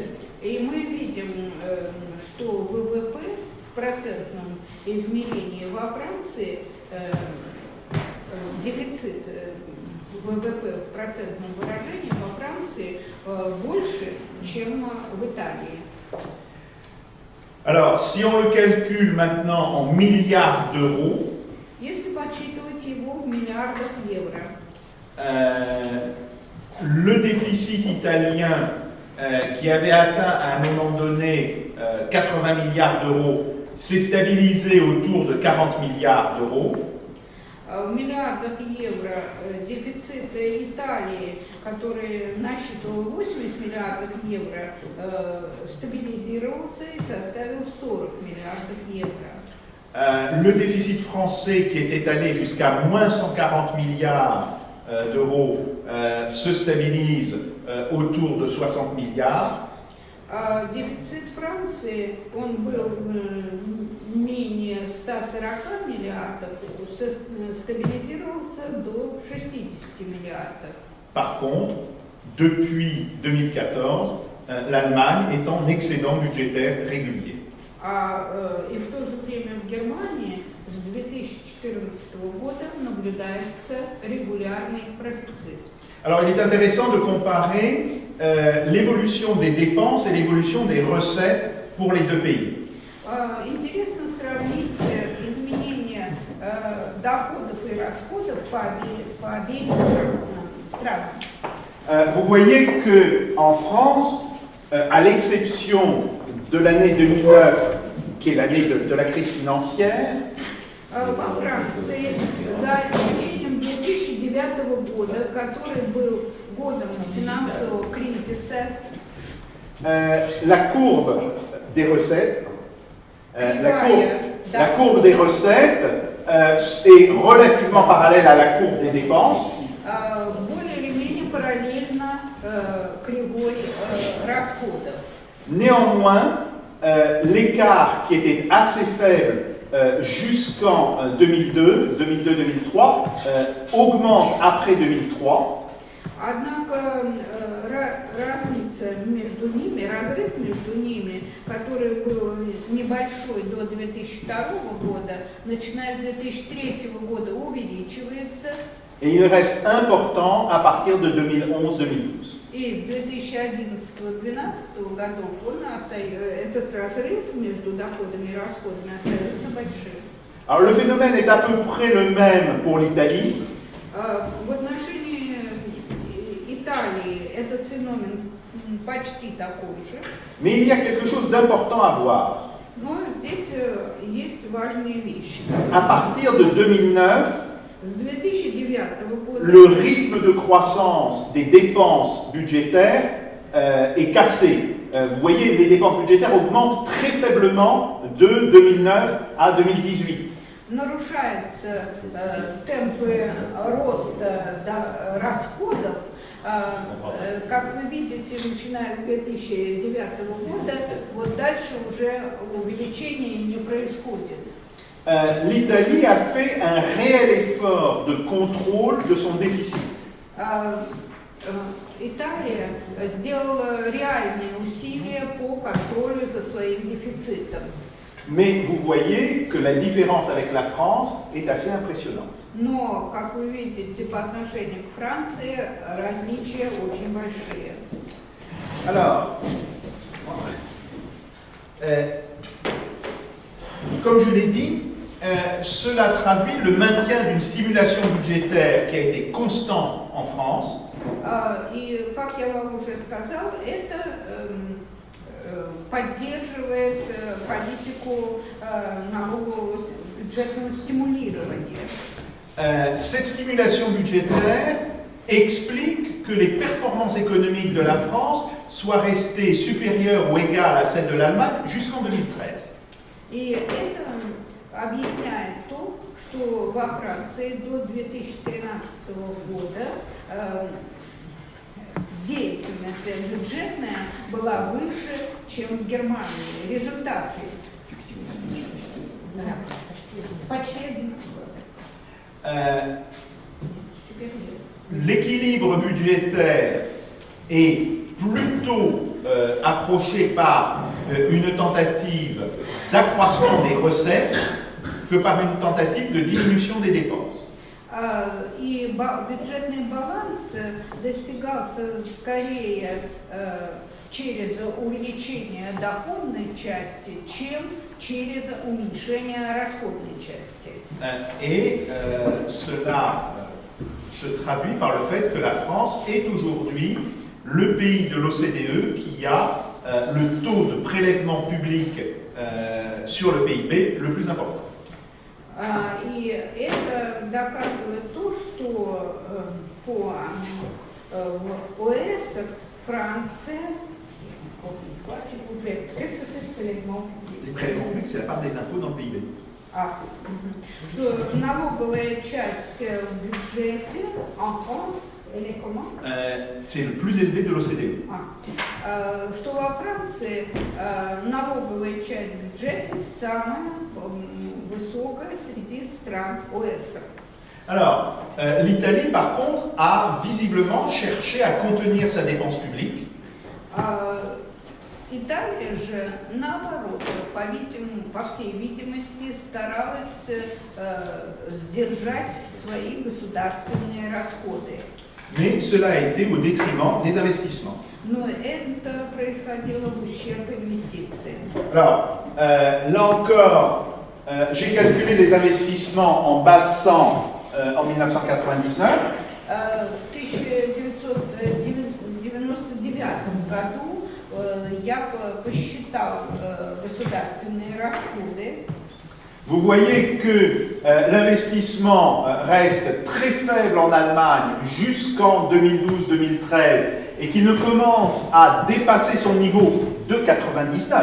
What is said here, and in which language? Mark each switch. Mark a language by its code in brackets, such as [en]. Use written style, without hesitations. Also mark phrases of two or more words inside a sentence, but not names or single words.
[ru] И мы видим, что ВВП в процентном измерении во Франции, дефицит ВВП в процентном выражении во Франции больше, чем в Италии. [fr] Alors, si on le calcule maintenant en milliards d'euros, [ru] Если подсчитывать его в миллиардах евро, [fr] le déficit italien qui avait atteint à un moment donné 80 milliards d'euros s'est stabilisé autour de 40 milliards d'euros. [ru] в миллиардах евро дефицита Италии, который насчитывал 80 миллиардов евро, стабилизировался и составил 40 миллиардов евро. [fr] Le déficit français qui était allé jusqu'à moins 140 milliards d'euros se stabilise autour de 60 milliards. [ru] Дефицит Франции, он был менее 140 миллиардов, стабилизировался до 60 миллиардов. [fr] Par contre, depuis 2014, l'Allemagne est en excédent budgétaire régulier. [ru] И в то же время в Германии с 2014 года наблюдается регулярный профицит. [fr] Alors il est intéressant de comparer l'évolution des dépenses et l'évolution des recettes pour les deux pays. [ru] Интересно сравнить изменения доходов и расходов по обеим странам. [fr] Vous voyez qu'en France, à l'exception de l'année 2009, qui est l'année de la crise financière, [ru] Во Франции, за исключением 2009 года, который был годом финансового кризиса, [fr] la courbe des recettes, la courbe des recettes est relativement parallèle à la courbe des dépenses. [ru] более или менее параллельно кривой расходов. [fr] Néanmoins, l'écart qui était assez faible jusqu'en 2002-2003 augmente après 2003. [ru] Однако разница между ними, разрыв между ними, который был небольшой до 2002 года, начиная с 2003 года увеличивается. [fr] Et il reste important à partir de 2011-2012. [ru] И с 2011-2012 годов этот разрыв между доходами и расходами остается большим. [fr] Alors le phénomène est à peu près le même pour l'Italie. [ru] В отношении Италии этот феномен почти такой же. [fr] Mais il y a quelque chose d'important à voir. [ru] Но здесь есть важные вещи. [fr] À partir de 2009, [ru] С 2009 года [fr] le rythme de croissance des dépenses budgétaires est cassé. Vous voyez, les dépenses budgétaires augmentent très faiblement de 2009 à 2018. [ru] нарушаются темпы роста расходов. Как вы видите, начиная с 2009 года, вот дальше уже увеличение не происходит. [fr] L'Italie a fait un réel effort de contrôle de son déficit. [ru] Италия сделала реальные усилия по контролю за своим дефицитом. [fr] Mais vous voyez que la différence avec la France est assez impressionnante. [ru] Но, как вы видите, по отношению к Франции различия очень большие. [fr] Alors, comme je l'ai dit, cela traduit le maintien d'une stimulation budgétaire qui a été constante en France. [ru] И, как я вам уже сказал, это поддерживает политику налогового бюджетного стимулирования. [fr] Cette stimulation budgétaire explique que les performances économiques de la France soient restées supérieures ou égales à celles de l'Allemagne jusqu'en 2013. [ru] И это объясняет то, что во Франции до 2013 года деятельность бюджетная была выше, чем в Германии. Результаты почти одинаковые. [fr] L'équilibre budgétaire est plutôt approché par une tentative d'accroissement des recettes que par une tentative de diminution des dépenses. [ru] И бюджетный баланс достигался скорее через увеличение доходной части, чем через уменьшение расходной части. [fr] Et cela se traduit par le fait que la France est aujourd'hui le pays de l'OCDE qui a le taux de prélèvement public sur le PIB le plus important. [ru] И это доказывает то, что по ОС Франция, [fr] Les prélèvements publics, c'est la part des impôts dans le PIB. [ru] Что налоговая часть в бюджете [fr] en France, elle est comment? C'est le plus élevé de l'OCDE. [ru] Что во Франции налоговая часть в бюджете самая высокая среди стран ОС. [fr] Alors, l'Italie, par contre, a visiblement cherché à contenir sa dépense publique. [ru] Италия же, наоборот, по-видимому, по всей видимости, старалась сдержать свои государственные расходы. [fr] Mais cela a été au détriment des investissements. [ru] Но это происходило в ущерб инвестициям. [fr] Alors, là encore, j'ai calculé les investissements en base 100 en 1999. [ru] В 1999 году я посчитал государственные расходы. [fr] Vous voyez que l'investissement reste très faible en Allemagne jusqu'en 2012-2013 et qu'il ne commence à dépasser son niveau de 99.